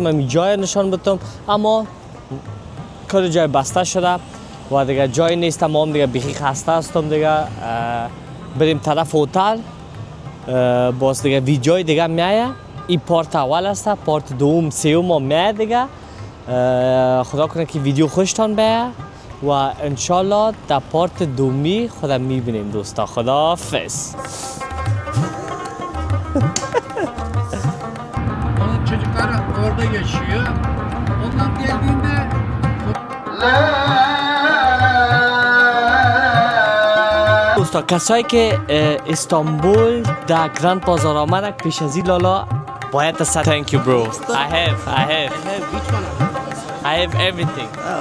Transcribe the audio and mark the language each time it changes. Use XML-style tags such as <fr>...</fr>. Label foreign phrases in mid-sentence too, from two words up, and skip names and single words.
<fa>این جای نشان بدم اما کار جای بسته شده و دیگه جای نیست ما هم دیگه بیخی خسته هستم دیگه بریم طرف هتل باز دیگه ویدیوی دیگه میایه این پارت اول است پارت دوم سوم هم میایه دیگه خدا کنه که ویدیو خوشتان بیایه و انشالله در پارت دومی خدا میبینیم دوستا خداحافظ</fa> <tr>Onun çocukları orada yaşıyor. Ondan geldiğinde</tr> <fa>دوستا کسایی که استانبول در گراند بازار آمدن پیش از این لالا باید</fa> <en>تhank you bro I have which one? everything</en>